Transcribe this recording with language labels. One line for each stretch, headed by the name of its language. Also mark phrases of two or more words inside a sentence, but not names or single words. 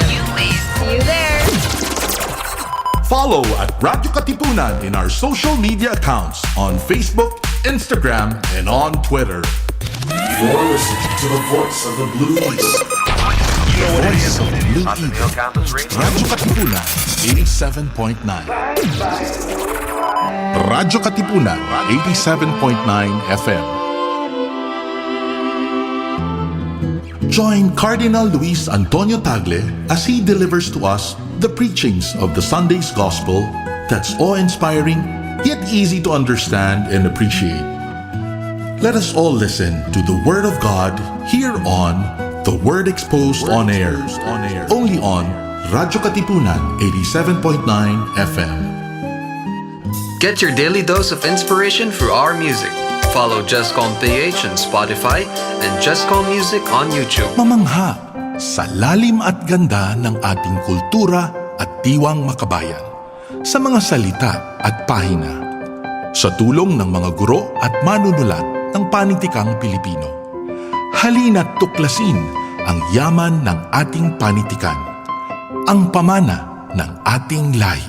English: New Wave. See you there. Follow at Radyo Katipunan in our social media accounts on Facebook, Instagram, and on Twitter. You're listening to the voice of the Blue Eagle. The voice of the Blue Eagle. Radyo Katipunan, 87.9. Radyo Katipunan, 87.9 FM. Join Cardinal Luis Antonio Tagle as he delivers to us the preachings of the Sunday's Gospel that's awe-inspiring, yet easy to understand and appreciate. Let us all listen to the Word of God here on The Word Exposed on Air, only on Radyo Katipunan 87.9 FM. Get your daily dose of inspiration through our music. Follow JustCom PH on Spotify and JustCom Music on YouTube.
Filipino: Mamangha sa lalim at ganda ng ating kultura at diwang makabayan, sa mga salita at pahina, sa tulong ng mga guro at manunulat ng panitikang Pilipino. Halina't tuklasin ang yaman ng ating panitikan, ang pamana ng ating lahi.